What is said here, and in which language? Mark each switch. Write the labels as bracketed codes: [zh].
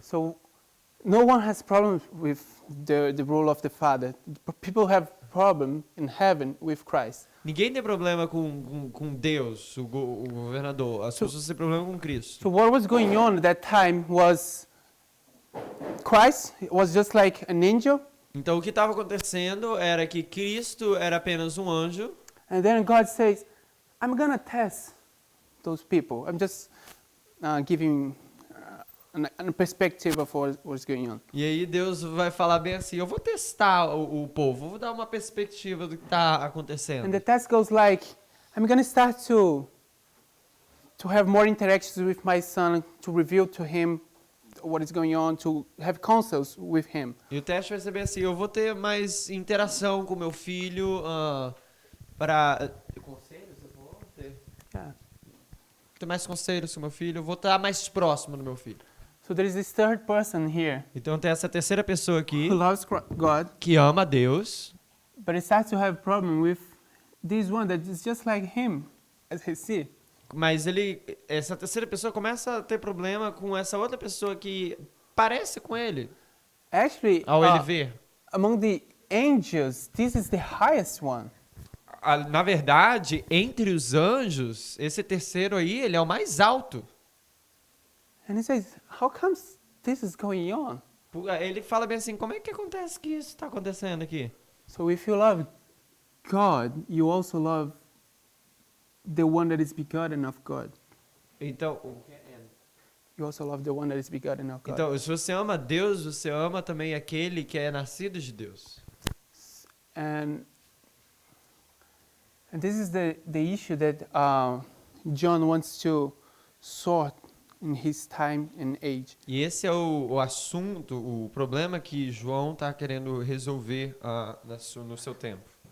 [en] So no one has problem with the role of the Father. People have problem in heaven with Christ. [pt] Ninguém tem problema com Deus, o governador. As pessoas têm problema com Cristo. [en] So what was going on at that time was Christ was just like an angel, [pt] Então o que estava acontecendo era que Cristo era apenas um anjo. [en] and then God says, I'm going to test those people. I'm just giving a perspective of what's going on. [pt] E aí Deus vai falar bem assim, eu vou testar o povo, vou dar uma perspectiva do que está acontecendo. [en] And the test goes like, I'm going to start to have more interactions with my son, to reveal to him what is going on, to have counsels with him. [pt] E o teste vai ser bem assim, eu vou ter mais interação com meu filho para... Conselhos? Eu vou ter mais conselhos com meu filho, eu vou estar mais próximo do meu filho. [en] So there is this third person here [pt] Então tem essa terceira pessoa aqui, [en] who loves God, [pt] que ama a Deus, [en] but he starts to have problem with this one that is just like him, as he see. [pt] mas essa terceira pessoa começa a ter problema com essa outra pessoa que parece com ele, [en] Actually, [pt] ao ele ver. [en] among the angels, this is the highest one. [pt] Na verdade, entre os anjos, esse terceiro aí, ele é o mais alto. [en] And he says, how comes this is going on? [pt] Ele fala bem assim, como é que acontece que isso está acontecendo aqui? [en] So if you love God, you also love the one that is begotten of God. [pt] Então, [en] You also love the one that is begotten of God. [pt] então, se você ama Deus, você ama também aquele que é nascido de Deus. [en] And this is the issue that John wants to sort in his time and age. [pt] E esse é o assunto, o problema que João está querendo resolver no seu tempo.